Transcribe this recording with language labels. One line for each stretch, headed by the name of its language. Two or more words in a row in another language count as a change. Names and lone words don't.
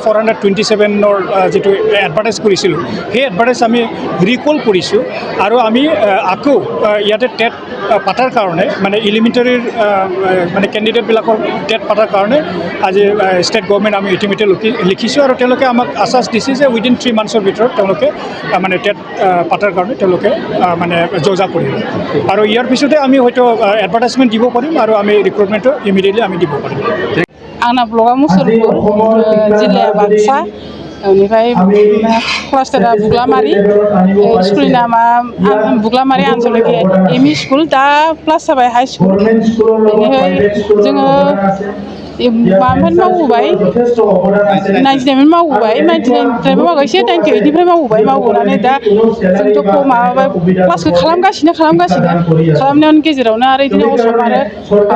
Assamese: 427ৰ যিটো এডভাৰটাইজ কৰিছিলোঁ সেই এডভাৰটাইজ আমি ৰিকল কৰিছোঁ আৰু আমি আকৌ ইয়াতে টেট পাতাৰ কাৰণে মানে এলিমেণ্টাৰীৰ মানে কেণ্ডিডেটবিলাকৰ টেট পাতাৰ কাৰণে আজি
English: state government
Assamese: আমি ইতিমধ্যে লিখিছোঁ আৰু তেওঁলোকে আমাক আশ্বাস দিছে যে
English: within 3 months
Assamese: ভিতৰত তেওঁলোকে মানে টেট পাতাৰ কাৰণে তেওঁলোকে মানে যোজা কৰিব আৰু ইয়াৰ পিছতে আমি হয়তো এডভাৰটাইজমেণ্ট দিব পাৰিম আৰু আমি
English: recruitment immediately
Assamese: আমি দিব পাৰিম
Bodo: आंना ब्लगा मुसलपुर जिल्लाया बाक्सा बेनिफ्राय क्लास्टारा बुग्लामारि स्कुलनि नामा बुग्लामारि आनसलिक
English: ME school
Bodo: दा प्लास जाबाय
English: high school
Bodo: बेनिफ्राय जोङो माबानिफ्राय मावबोबाय 99 मावबोबाय 99निफ्रायबो मावगासिनो 98निफ्राय मावबोनानै दा जोंथ' माबाबाय क्लासखौ खालामनायनि गेजेरावनो आरो बिदिनो असम आरो माबा